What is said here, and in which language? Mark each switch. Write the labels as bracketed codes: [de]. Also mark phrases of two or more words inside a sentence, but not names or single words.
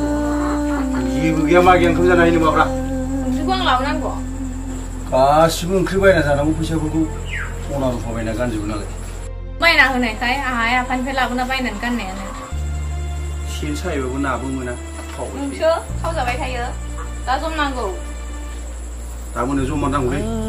[brx] जेबो गैया मा गैया ओंखाम जानो हायो नोमाब्रा Ongsriku ang launango. गासिबो ओंख्रि बायना जानांगौ फैसाफोरखौ सना रुफा बायना गानजोबो नालाय Bayna होनायखाय आहाय आफानिफ्राय लाबोना बायनानै गाननायानो. सेन सायोबाबो नाबो मोना खावबाय नोंसो खावजाबाय थायो. दा जमनांगौ. दा मोनो जमा नांगौलै